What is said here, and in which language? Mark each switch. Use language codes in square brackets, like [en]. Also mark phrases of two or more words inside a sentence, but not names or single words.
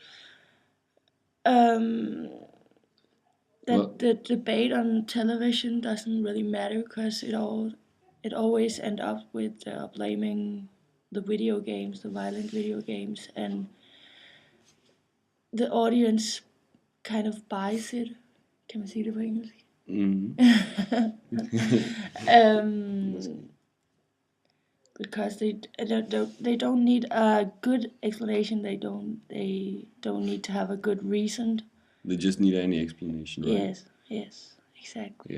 [en] Well- the debate on television doesn't really matter because it always end up with blaming the video games, the violent video games, and the audience kind of buys it. [da] Kan man sige det på engelsk? [en] Because they don't need a good explanation. They don't need to have a good reason. They just need any explanation, right? Yes, exactly.